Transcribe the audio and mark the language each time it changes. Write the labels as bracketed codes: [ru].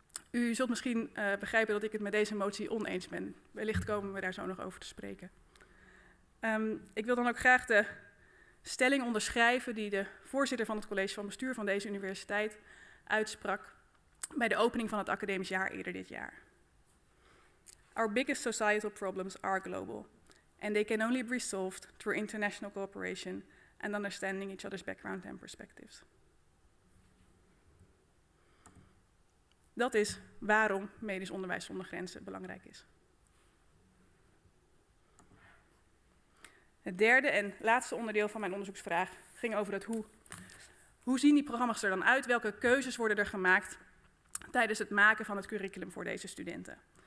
[nl] U zult misschien begrijpen dat ik het met deze motie oneens ben. Wellicht komen we daar zo nog over te spreken. Ik wil dan ook graag de stelling onderschrijven die de voorzitter van het college van bestuur van deze universiteit uitsprak bij de opening van het academisch jaar eerder dit jaar. [en] Our biggest societal problems are global, and they can only be solved through international cooperation and understanding each other's background and perspectives. [nl] Dat is waarom medisch onderwijs zonder grenzen belangrijk is. Het derde en laatste onderdeel van mijn onderzoeksvraag ging over het hoe. Hoe zien die programma's er dan uit? Welke keuzes worden er gemaakt tijdens het maken van het curriculum voor deze studenten?